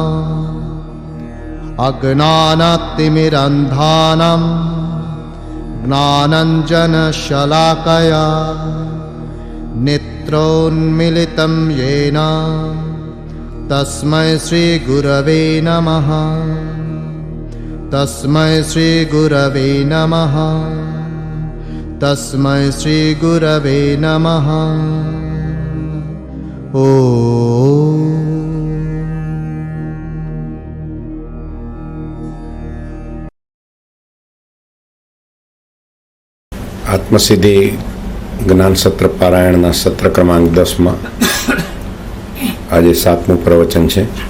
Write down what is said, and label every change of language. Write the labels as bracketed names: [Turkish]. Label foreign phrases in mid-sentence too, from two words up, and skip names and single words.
[Sanskrit] अज्ञानतिमिरन्धानां ज्ञानाञ्जनशलाकया नेत्रोन्मीलितं येन तस्मै श्रीगुरवे नमः तस्मै श्रीगुरवे नमः तस्मै श्रीगुरवे नमः। [Gujarati] આત્મસિદ્ધિ જ્ઞાન સત્ર પારાયણના સત્ર ક્રમાંક 10માં આજે 7મું પ્રવચન છે.